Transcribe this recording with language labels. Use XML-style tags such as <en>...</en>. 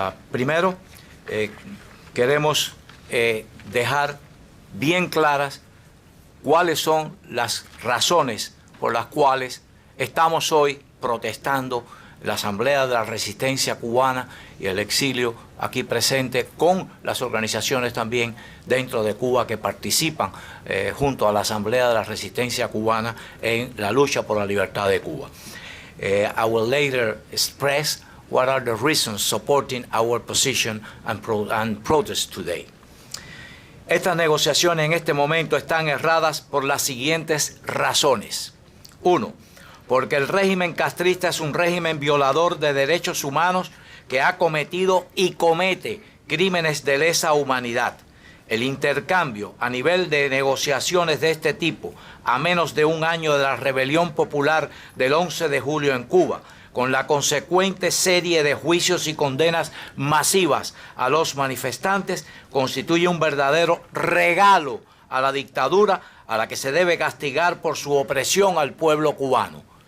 <es>Primero, queremos dejar bien claras cuáles son las razones por las cuales estamos hoy protestando la Asamblea de la Resistencia Cubana y el exilio aquí presente, con las organizaciones también dentro de Cuba que participan junto a la Asamblea de la Resistencia Cubana en la lucha por la libertad de Cuba.</es> <en>I will later express what are the reasons supporting our position and protest today.</en> <es>Estas negociaciones en este momento están erradas por las siguientes razones. 1. Porque el régimen castrista es un régimen violador de derechos humanos que ha cometido y comete crímenes de lesa humanidad. El intercambio a nivel de negociaciones de este tipo, a menos de un año de la rebelión popular del 11 de julio en Cuba, con la consecuente serie de juicios y condenas masivas a los manifestantes, constituye un verdadero regalo a la dictadura, a la que se debe castigar por su opresión al pueblo cubano.</es>